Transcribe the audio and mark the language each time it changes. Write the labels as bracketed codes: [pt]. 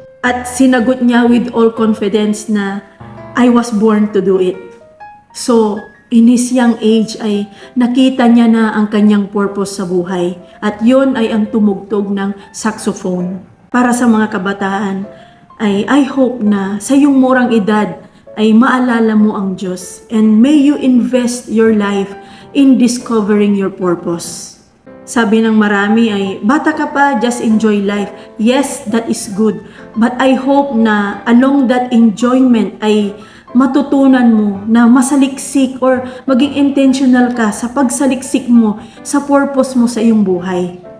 [tl] At sinagot niya [en] with all confidence na, I was born to do it. So, in his young age [tl] ay nakita niya na ang kanyang purpose sa buhay. At yun ay ang tumugtog ng saxophone. Para sa mga kabataan, ay [en] I hope [tl] na sa iyong murang edad ay maalala mo ang Diyos. [en] And may you invest your life in discovering your purpose. [tl] Sabi ng marami ay, bata ka pa, [en] just enjoy life. Yes, that is good. But I hope [tl] na [en] along that enjoyment [tl] ay matutunan mo na masaliksik or maging intentional ka sa pagsaliksik mo sa purpose mo sa iyong buhay.